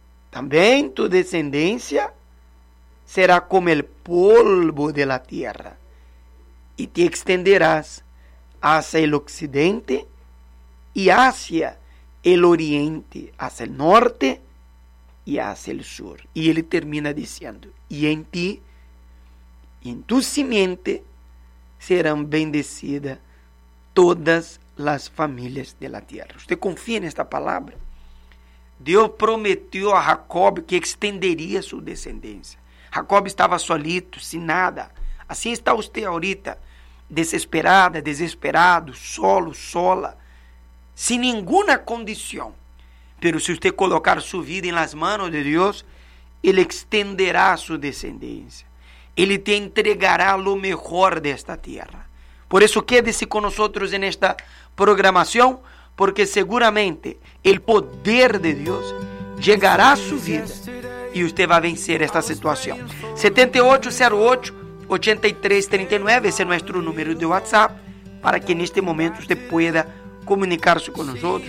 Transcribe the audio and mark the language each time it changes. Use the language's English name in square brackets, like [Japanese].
[Spanish] También tu descendencia será como el polvo de la tierra y te extenderás hacia el occidente e hacia el oriente, hacia el norte y hacia el sur. [Portuguese] E ele termina dizendo, e em ti, em [Spanish] tu simiente, [Portuguese] serão [Spanish] bendecidas [Portuguese] todas as famílias [Spanish] de la tierra. [Portuguese] Você confia nesta palavra? Deus prometeu a Jacob que extenderia sua descendência. Jacob estava [Spanish] solito, [Portuguese] sem nada. Assim está você [Spanish] ahorita, [Portuguese] desesperada, desesperado, solo, sola, sem nenhuma condição. [Spanish] Pero [Portuguese] se você colocar sua vida em [Spanish] las manos [Portuguese] de Deus, ele extenderá sua descendência. Ele te entregará [Spanish] lo mejor [Portuguese] desta [Spanish] tierra. Por eso quédese con nosotros en esta programación, porque seguramente el poder de Dios llegará a su vida y usted va a vencer esta situación. 7808-8339, ese es nuestro número de WhatsApp, para que en este momento usted pueda comunicarse con nosotros.